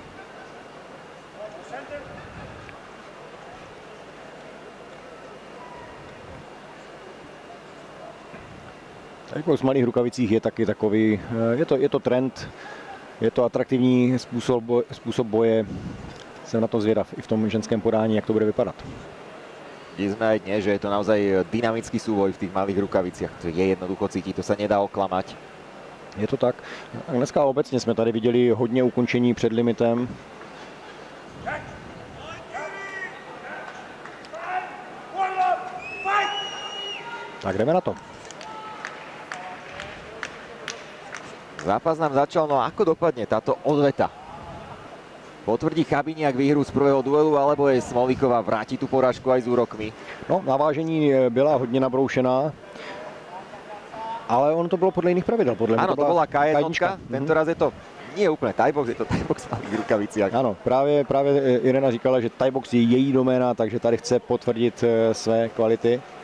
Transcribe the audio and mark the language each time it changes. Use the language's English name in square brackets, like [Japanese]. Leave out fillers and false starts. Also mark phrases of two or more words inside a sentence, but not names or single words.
[Czech] Thaibox v malých rukavicích je taky takový, je to trend, je to atraktivní způsob boje. Jsem na to zvědav i v tom ženském podání, jak to bude vypadat. [Slovak] Videli sme aj dnes, že je to naozaj dynamický súboj v tých malých rukaviciach. To je jednoducho cítiť, to sa nedá oklamať. Je to tak. [Czech] A dneska obecně jsme tady viděli hodně ukončení před limitem. Tak jdeme na to. Zápas nám začal, [Slovak] no ako dopadne táto odveta? Potvrdí Chabiniak výhru z prvého duelu, alebo je Smolíková vráti tu porážku aj s úrokmi? [Czech] No, na vážení byla hodně nabroušená, ale ono to bylo podle jiných pravidel. [Slovak] Áno, to bola K1, tento raz je to nie úplne Thaibox, je to Thaibox v malých rukaviciach. [Czech] Ano, právě Irena říkala, že Thaibox je její doména, takže tady chce potvrdit své kvality.